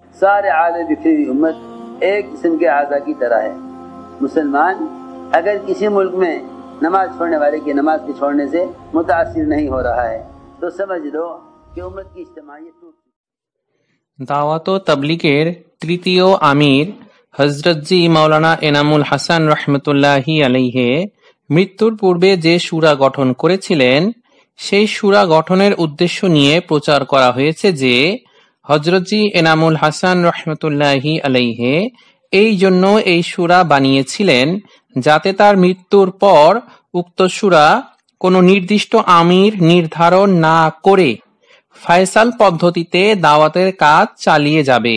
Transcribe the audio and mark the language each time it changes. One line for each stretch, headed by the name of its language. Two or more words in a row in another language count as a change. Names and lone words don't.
Urdu: سارے عالم بکھری ہوئی امت ایک قسم کے اعضاء کی طرح ہے. مسلمان اگر کسی ملک میں نماز چھوڑنے والے کی نماز کے چھوڑنے سے متاثر نہیں ہو رہا ہے تو سمجھ لو کہ امت کی اجتماعیت ٹوٹ چکی.
Bangla: দাওয়াত ও তাবলীগের তৃতীয় আমির হযরত জি মাওলানা এনামুল হাসান
Arabic: رحمة الله عليه
Bangla: মৃত্যুর পূর্বে যে সূরা গঠন করেছিলেন সেই সূরা গঠনের উদ্দেশ্য নিয়ে প্রচার করা হয়েছে যে হযরত জি এনামুল হাসান
Arabic: رحمة الله عليه
Bangla: এই জন্য এই সূরা বানিয়েছিলেন যাতে তার মৃত্যুর পর উক্ত সূরা কোনো নির্দিষ্ট আমির নির্ধারণ না করে ফায়সাল পদ্ধতিতে দাওয়াতের কাজ চালিয়ে যাবে।